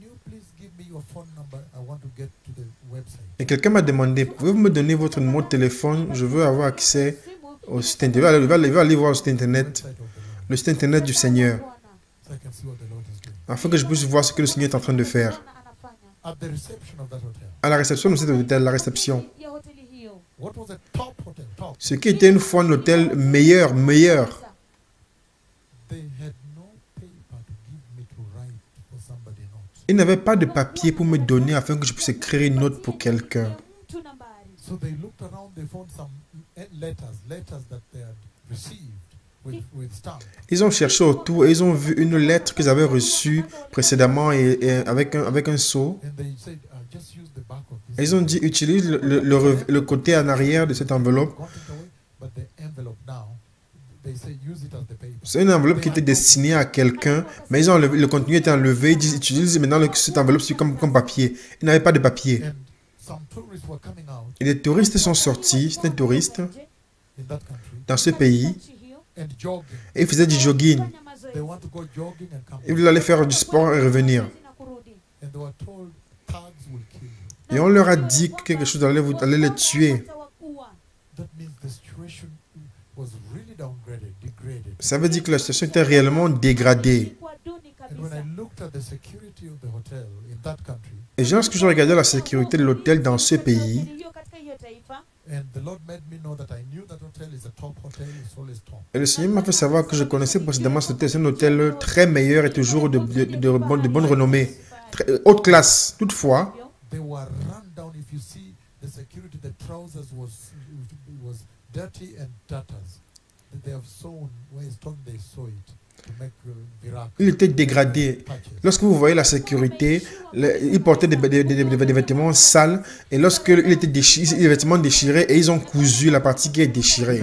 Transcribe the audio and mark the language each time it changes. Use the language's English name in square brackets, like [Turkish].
[English] give me your phone number? I want to get to the website. [French] Et quelqu'un m'a demandé, pouvez-vous me donner votre numéro de téléphone? Je veux avoir accès au site internet. Il va aller voir le site internet, [English] Website of the Lord. [French] le site internet du Seigneur, [English] So I can see what the Lord is doing. [French] afin que je puisse voir ce que le Seigneur est en train de faire. [English] At the reception of that hotel. [French] À la réception de cet hôtel, la réception. [English] What was the top hotel? Top. [French] Ce qui était une fois un hôtel meilleur. [English] They had no paper to give me to write for somebody note. [French] Il n'avait pas de papier pour me donner afin que je puisse écrire une note pour quelqu'un. [English] So they looked around, they found some letters that they had received with stamp. [French] Ils ont cherché autour et ils ont vu une lettre qu'ils avaient reçue précédemment et avec un sceau. [English] And they said, just use the back of [French] Et [English] this. [French] ils ont dit, utilise le côté en arrière de cette enveloppe. [English] Got it away, but the envelope now, they said use it as the paper. [French] C'est une enveloppe qui était destinée à quelqu'un, mais ils ont enlevé, le contenu était enlevé. Ils disent, utilise maintenant cette enveloppe comme papier. Ils n'avaient pas de papier. [English] And some tourists were coming out [French] Et les touristes sont sortis, c'était un touriste, [English] in that country [French] dans ce pays, [English] and jogging. [French] et ils faisaient du jogging. [English] They want to go jogging and come [French] Ils [English] back. [French] voulaient aller faire du sport et revenir. [English] And they were told thugs will kill you. [French] Et on leur a dit que quelque chose allait les tuer. [English] That means the situation was really degraded. [French] Ça veut dire que la situation était réellement dégradée. [English] And when I looked at the security of the hotel in that country, [French] Et lorsque je regardais la sécurité de l'hôtel dans ce pays, [English] and the Lord made me know that I knew that hotel is a top hotel, it's always top. [French] et le Seigneur m'a fait savoir que je connaissais précédemment cet hôtel. C'est un hôtel très meilleur et toujours de bonne renommée. Haute classe. Toutefois, [English] They were run down. If you see the security, the trousers was dirty and tatters. They have sewn, where it's torn, they sew it to make virak. [French] il était dégradé. [English] Patches. [French] Lorsque vous voyez la sécurité, il portait des vêtements sales. Et lorsque il était déchiré, les vêtements déchirés, et ils ont cousu la partie qui est déchirée.